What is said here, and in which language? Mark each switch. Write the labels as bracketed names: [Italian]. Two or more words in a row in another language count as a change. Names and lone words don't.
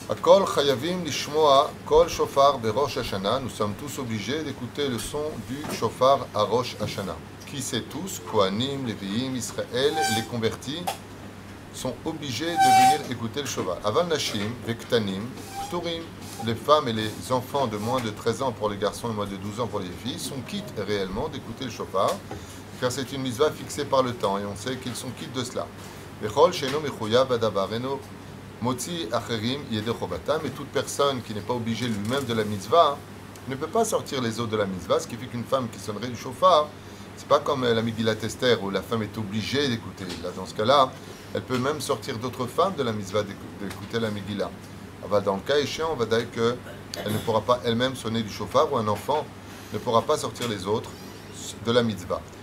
[Hebrew] הכל חייבים לשמוע קול שופר בראש השנה. [French] Nous sommes tous obligés d'écouter le son du shofar à Rosh Hashanah. Qui sait tous, [Hebrew] כהנים, לויים, ישראל, [French] les convertis sont obligés de venir écouter le shofar. [Hebrew] אבל נשים, וקטנים, פטורים. [French] Les femmes et les enfants de moins de 13 ans pour les garçons et moins de 12 ans pour les filles sont quittes réellement d'écouter le shofar, car c'est une mitzvah fixée par le temps et on sait qu'ils sont quittes de cela. [Hebrew] וכל שאינו מחויב בדבר אינו מוציא אחרים ידי חובתם, [French] et toute personne qui n'est pas obligée lui-même de la mitzvah ne peut pas sortir les autres de la mitzvah, ce qui fait qu'une femme qui sonnerait du shofar, c'est pas comme la Megillat Esther où la femme est obligée d'écouter. Là, dans ce cas-là, elle peut même sortir d'autres femmes de la mitzvah d'écouter la Megillah. Dans le cas échéant, on va dire qu'elle ne pourra pas elle-même sonner du shofar, ou un enfant ne pourra pas sortir les autres de la mitzvah.